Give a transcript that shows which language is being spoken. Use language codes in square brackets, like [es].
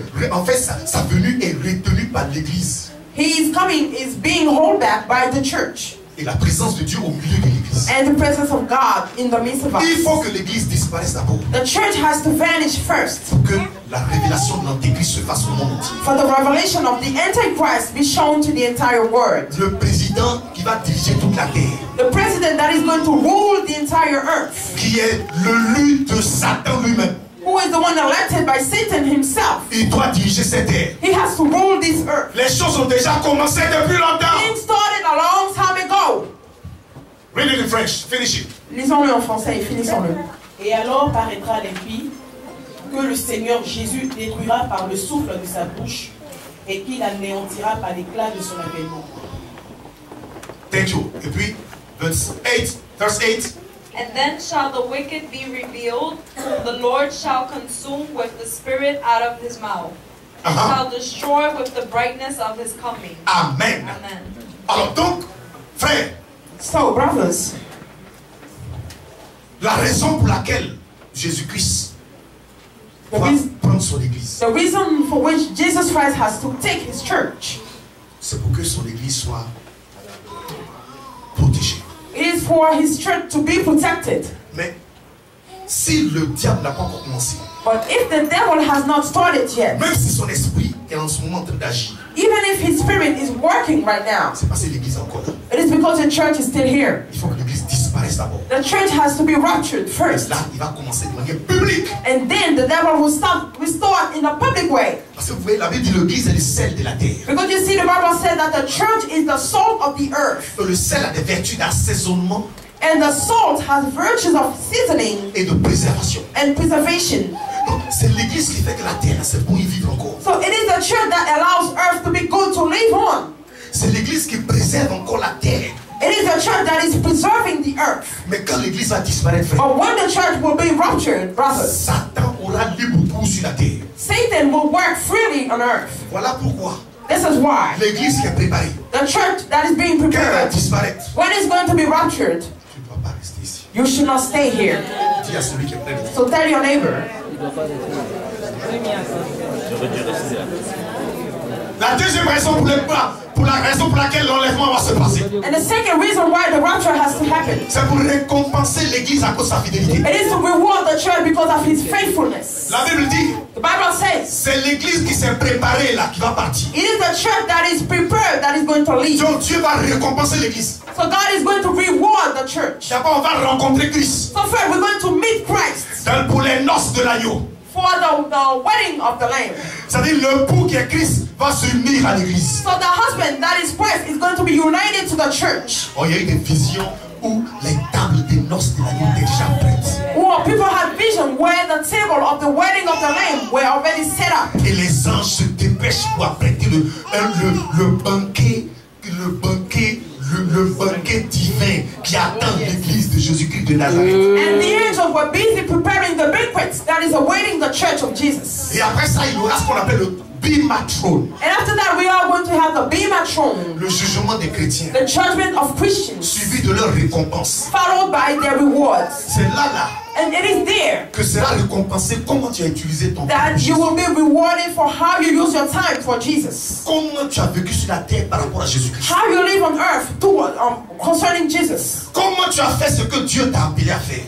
[fr] En fait, sa venue est retenue par l'Église [en] His coming is being held back by the church [fr] et la présence de Dieu au milieu de l'Église. [en] and the presence of God in the midst of [fr] Il [en] us. [fr] faut que l'Église disparaisse d'abord [en] The church has to vanish first [fr] pour que la révélation de l'Antéchrist se fasse au monde entier. [en] for the revelation of the Antichrist be shown to the entire world. [fr] Le président qui va diriger toute la terre, [en] The president that is going to rule the entire earth, [fr] qui est l'élu de Satan lui-même, [en] who is the one elected by Satan himself, [fr] il doit diriger cette terre. [en] he has to rule this earth. [fr] Les choses ont déjà commencé depuis longtemps. [en] Things started a long time ago. Read it in French. Finish it. [fr] Lisons-le en français et finissons-le. Et alors paraîtra l'impie que le Seigneur Jésus détruira par le souffle de sa bouche et qu'il anéantira par l'éclat de son avènement. [en] Thank you. [fr] Et puis, verse 8. [en] And then shall the wicked be revealed, whom the Lord shall consume with the spirit out of his mouth, and shall destroy with the brightness of his coming. Amen. Amen. [fr] Alors donc, frère, [en] So, brothers, [fr] la raison pour laquelle Jésus-Christ [en] the, [fr] va [en] reas- [fr] prendre son église, [en] the reason for which Jesus Christ has to take his church, [fr] c'est pour que son église soit protégée. [en] it is for his church to be protected. [fr] Mais si le diable n'a pas encore commencé, [en] But if the devil has not started yet, [fr] même si son esprit est en ce moment en train d'agir, [en] even if his spirit is working right now, [fr] c'est parce que l'église est encore là. [en] it is because the church is still here. [fr] Il faut que l'église disparaisse d'abord. [en] The church has to be ruptured [fr] Et [en] first. [fr] là, il va commencer de manière publique. [en] And then the devil will start in a public way. [fr] Parce que vous voyez, la Bible dit l'église est le sel de la terre. [en] Because you see, the Bible said that the church is the salt of the earth. [fr] Le sel a des vertus d'assaisonnement [en] And the salt has virtues of seasoning [fr] et de préservation. [en] and preservation. [fr] Donc, c'est l'église qui fait que la terre, c'est pour y vivre encore. [en] So it is the church that allows earth to be good to live on. [fr] C'est l'église qui préserve encore la terre. [en] It is the church that is preserving the earth. [fr] Mais quand l'église va disparaître, frère, [en] But when the church will be ruptured, brothers, [fr] Satan aura libre cours sur la terre. [en] Satan will work freely on earth. [fr] Voilà pourquoi [en] This is why [fr] l'église qui est préparée, [en] the church that is being [fr] quand elle va [en] prepared, [fr] disparaître, [en] when it's going to be ruptured, [fr] tu ne dois pas rester ici. [en] you should not stay here. [fr] Dis à celui qui est près de toi. [en] So tell your neighbor. [fr] La deuxième raison pour la raison pour laquelle l'enlèvement va se passer, [en] And the second reason why the rapture has to happen, [fr] c'est pour récompenser l'église à cause de sa fidélité. [en] it is to reward the church because of his faithfulness. [fr] La Bible dit, [en] The Bible says, [fr] c'est l'église qui s'est préparée là qui va partir. [en] it is the church that is prepared that is going to lead. [fr] Donc Dieu va récompenser l'église. [en] So God is going to reward the church. [fr] D'abord, on va rencontrer Christ [en] So first we're going to meet Christ [fr] pour les noces de l'agneau. [en] for the wedding of the Lamb. [fr] C'est-à-dire l'époux qui est Christ va s'unir à l'église. [en] So the husband that is Christ is going to be united to the church. [fr] Oh, il y a eu des visions où les tables des noces de l'agneau étaient déjà prêtes. [en] Or people had vision where the table of the wedding of the Lamb were already set up. [fr] Et les anges se dépêchent pour apprêter le banquet divin qui attend l'église de Jésus-Christ de Nazareth. [en] And the angels were busy preparing the banquet that is awaiting the church of Jesus. [fr] Et après ça, il y aura ce qu'on appelle [en] Bema throne. And after that, we are going to have the Bema throne, [fr] Le jugement des chrétiens, [en] the judgment of Christians, [fr] suivi de leur récompense. [en] followed by their rewards. [fr] C'est là [en] And it is there [fr] que sera récompensé comment tu as utilisé ton temps. [en] that you will be rewarded for how you use your time for Jesus. [fr] Comment tu as vécu sur la terre par rapport à Jésus-Christ. [en] How you live on earth concerning Jesus. [fr] Comment tu as fait ce que Dieu t'a appelé à faire.